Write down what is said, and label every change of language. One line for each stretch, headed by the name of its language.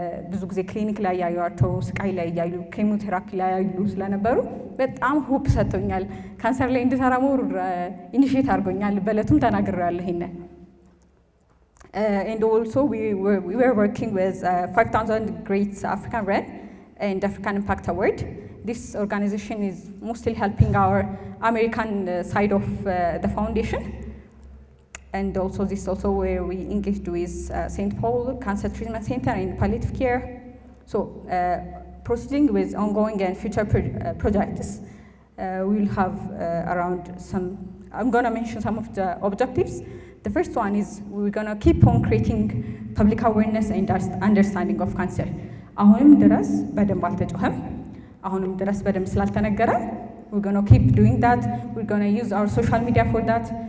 Amharic: ብዙ ጊዜ ክሊኒክ ላይ ያዩዋቸው ስቃይ ላይ ያዩ ኬሞቴራፒ ላይ ያዩ ስለነበሩ በጣም ሆፕ ሰጥቶኛል። ካንሰር ላይ እንድሰራ ሞር ኢኒሺየት አድርጎኛል። በእለቱም ተናግሬያለሁ ይሄንን።
English: and also we were working with 5000 Great African Run and African Impact Award. This organization is mostly helping our American side of the foundation. And also this also where we engaged with St. Paul Cancer Treatment Center and palliative care. So proceeding with ongoing and future projects, we will have around some, I'm going to mention some of the objectives. The first one is we're going to keep on creating public awareness and understanding of cancer.
Amharic: አሁንም ድረስ በደንብ አልተጮኸም። አሁንም ድረስ በደንብ ስላልተነገረ
English: we're going to keep doing that. We're going to use our social media for that.